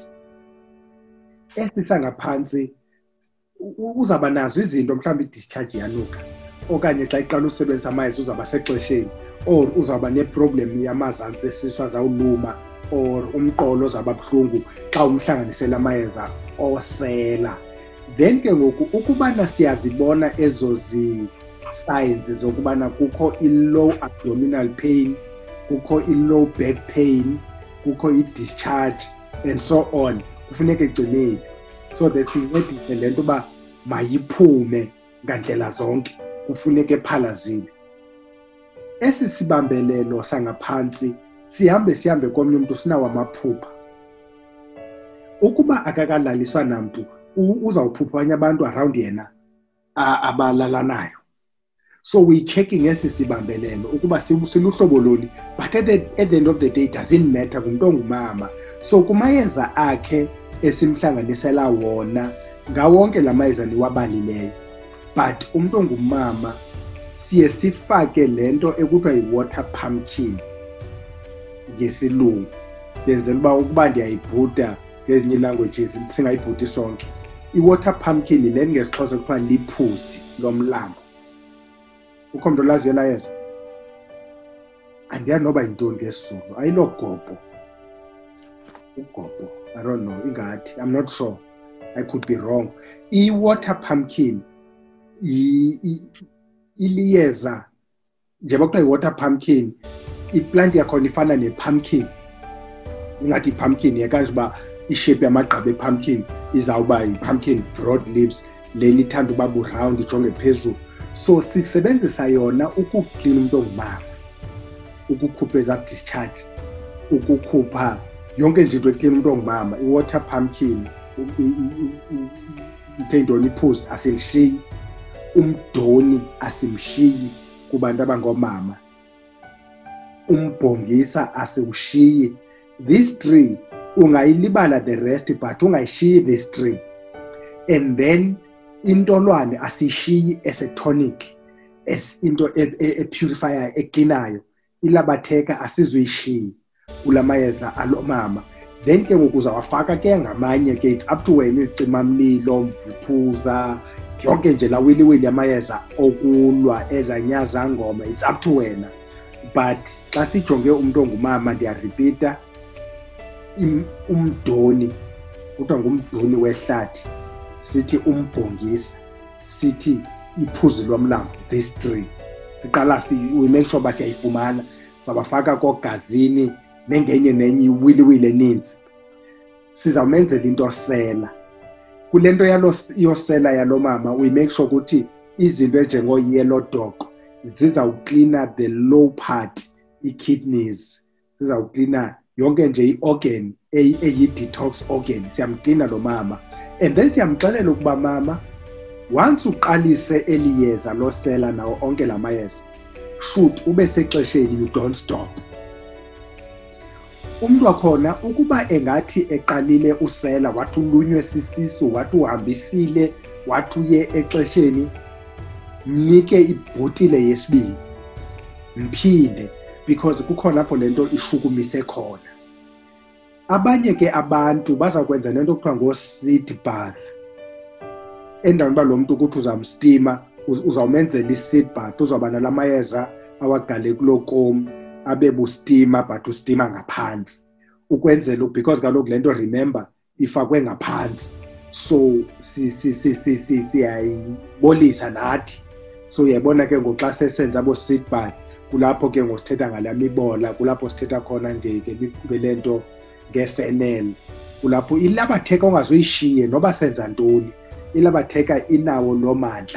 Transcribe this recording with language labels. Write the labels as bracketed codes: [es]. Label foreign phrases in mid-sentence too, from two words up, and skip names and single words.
[xh] Esisangaphansi uzaba nazo izinto mhlawumbe i-discharge yanuka, okanye xa iqala usebenzisa amayeza uzaba sexesheni, or uzaba ne-problem yamazantsi esisu azawuluma, or umqolo uzaba buhlungu xa umhlanganisela amayeza osela. Then ke ngoku ukubana siyazibona ezo signs zokubana kukho [en] i-low abdominal pain, [xh] kukho [en] i-low back pain, [xh] kukho i-discharge [en] and so on, [xh] kufuneka igcinile. [en] So that [xh] sincedise le nto uba mayiphume ngandlela zonke, kufuneka ephalazile. Esi sibambelelo sangaphantsi sihambe komnye umuntu sinawo amaphupha. Ukuba akakalaliswa namntu uzawuphupha abanye abantu around yena abalalanayo. [en] So we checking [xh] esi sibambelelo ukuba siluhlobo loni, [en] but at the end of the day it doesn't matter [xh] kumntu ongumama. So kumayeza akhe esimhlanganisela wona ngawonke lamayeza niwabalileyo, but umuntu ongumama siye sifake lento ekuthiwa [en] yi-water pumpkin [xh] ngesilungu, benzela uba ukuba ndiyayibhuda ngezinye languages singayibhudi sonke. [en] I-water pumpkin [xh] le ngesixhosa kuthiwa liphuzi lomlambo. Ukho mntu olaziyo ela yeza? Andiyazi noba yintoni ngesizulu, ayilogobho. Ugobho, [en] I don't know, ingathi, I'm not sure, I could be wrong. I-water pumpkin [xh] iliyeza, njengoba kuthiwa [en] yi-water pumpkin, [xh] iplant yakhona ifana ne-pumpkin. Ingathi i-pumpkin yekanje uba ishape yamagqabi e-pumpkin izawuba [en] yi-pumpkin broad leaves, [xh] leli ithanda uba bu-round ijonge phezulu. So sisebenzisa yona ukuklina umuntu ongumama, ukukhupha eza-discharge, ukukhupha yonke nje into eklina umuntu ongumama. [en] I-water pumpkin [xh] intendoni iphuzi asilishiyi, umdoni asimshiyi kubantu abangomama, umbhongisa asiwushiyi. [en] These three ungayilibala the rest, but ungayishiyi these three. And then [xh] intolwane asishiyi as-tonic, as into e-purifier eklinayo. Ilabatheka asizuyishiyi kulamayeza alomama. Then ke ngoku uzawafaka ke ngamanye ke, [en] it's up to [xh] wena, izicimamlilo, mvuthuza, yonke nje la wiliwili yamayeza okulwa ezanyazangoma, [en] it's up to wena. [xh] But xa sijonge umuntu ongumama, ndiyaripita, umdoni kuthiwa ngumdoni wehlathi, sithi umbhongisa, sithi iphuzi lomlambo. [en] These three [xh] siqala [en] we make sure [xh] uba siyayifumana, sabafaka kogazini nengenye nenye iwiliwili eninzi. Sizawumenzela into osela kule nto yosela yalo mama. [en] We make sure [xh] ukuthi izinto enjengo-yellow dog zizawuklina [en] the low part, [xh] i-kidneys, zizawuklina yonke nje i-organ [en] eyi-detox organ, [xh] siyamklina lo mama. [en] And then [xh] siyamxelela ukuba mama, once uqalise eli yeza losela nawo onke la mayeza, shoot ube sexesheni, [en] you don't stop. [xh] Umntu wakhona ukuba engathi eqalile usela, wathi ulunywe sisisu, wathi uhambisile, wathi uye exesheni, mnike ibhotile yesibini, mphinde, because kukhona apho le nto ishukumise khona. Abanye ke abantu bazakwenza lento kuthiwa ngo-seed bath. Endaweni uba lo mntu ukuthi uzamstima, uzawumenzela [en] i-seed bath, [xh] uzawuba nala mayeza awagale kuloo komu, abe bustima, but ustima ngaphansi. Ukwenzela, because kaloku le nto, remember, ifakwe ngaphansi. So siyayibolisa nathi. So uyabona ke ngoxa sesenza [en] abo-seed bath, [xh] kulapho ke ngosithetha ngala mibola, kulapho sithetha khona ngele nto ngefenel, kulapho ilabatheka ongazoyishiye noba senza ntoni, ilabatheka inawo lo mandla.